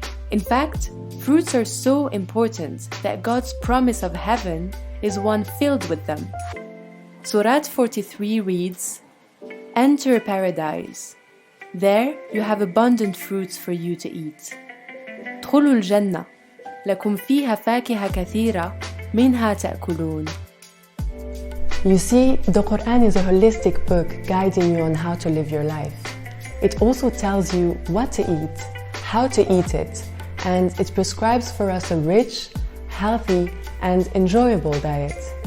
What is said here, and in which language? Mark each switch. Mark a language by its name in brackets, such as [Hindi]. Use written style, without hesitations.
[English] In fact, fruits are so important that God's promise of heaven is one filled with them. Surah 43 reads, "Enter paradise. There you have abundant fruits for you to eat. [Arabic] ادخلوا الجنة. لكم فيها فاكهة كثيرة منها تأكلون." [English] You see, the Qur'an is a holistic book guiding you on how to live your life. It also tells you what to eat, how to eat it, and it prescribes for us a rich, healthy, and enjoyable diet.